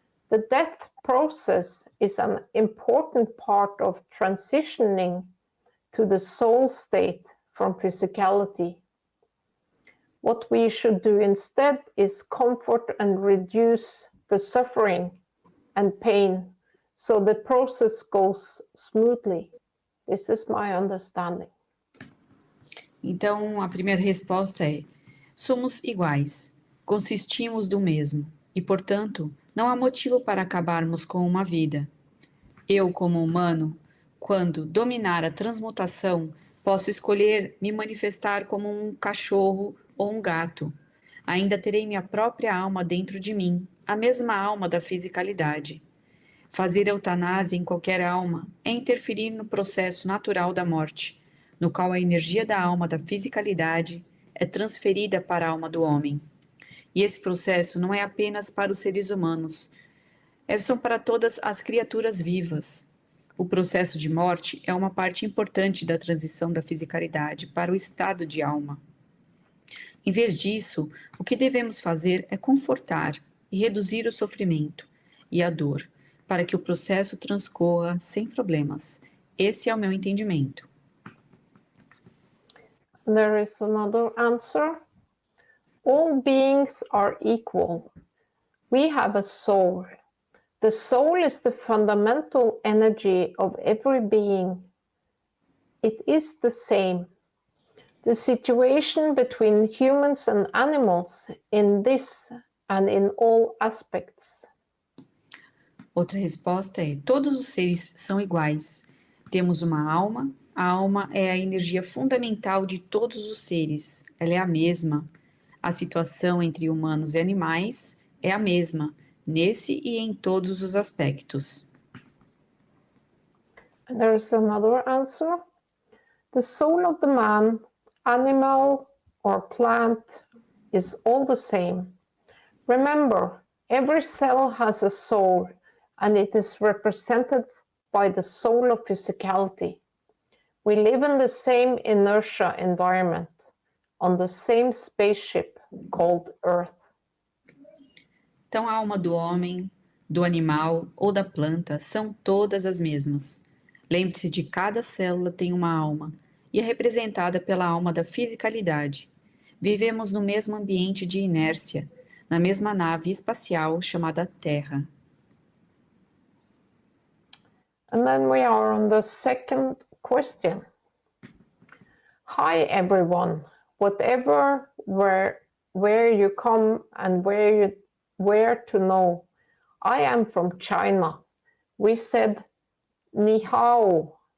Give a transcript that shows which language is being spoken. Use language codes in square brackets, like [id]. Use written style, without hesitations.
[en] The death process is an important part of transitioning to the soul state from physicality. What we should do instead is comfort and reduce the suffering and pain so the process goes smoothly. This is my understanding. [pt] Então, a primeira resposta é: somos iguais, consistimos do mesmo, e, portanto, não há motivo para acabarmos com uma vida. Eu, como humano, quando dominar a transmutação, Posso escolher me manifestar como um cachorro ou um gato. Ainda terei minha própria alma dentro de mim, a mesma alma da fisicalidade. Fazer eutanásia em qualquer alma é interferir no processo natural da morte, no qual a energia da alma da fisicalidade é transferida para a alma do homem. E esse processo não é apenas para os seres humanos, são para todas as criaturas vivas. O processo de morte é uma parte importante da transição da fisicalidade para o estado de alma. Em vez disso, o que devemos fazer é confortar e reduzir o sofrimento e a dor, para que o processo transcorra sem problemas. Esse é o meu entendimento. [en] There is another answer. All beings are equal. We have a soul. The soul is the fundamental energy of every being. It is the same. The situation between humans and animals in this and in all aspects. [pt] Outra resposta é: todos os seres são iguais. Temos uma alma. A alma é a energia fundamental de todos os seres. Ela é a mesma. A situação entre humanos e animais é a mesma, nesse e em todos os aspectos. [en] And there's another answer. The soul of the man, animal or plant is all the same. Remember, every cell has a soul, and it is represented by the soul of physicality. We live in the same inertia environment, on the same spaceship called Earth. [pt] Então, a alma do homem, do animal ou da planta são todas as mesmas. Lembre-se de cada célula tem uma alma e é representada pela alma da fisicalidade. Vivemos no mesmo ambiente de inércia, na mesma nave espacial chamada Terra. [en] And then we are on the second question. Hi everyone, whatever, where you come and where to know. I am from China. We said ni hao.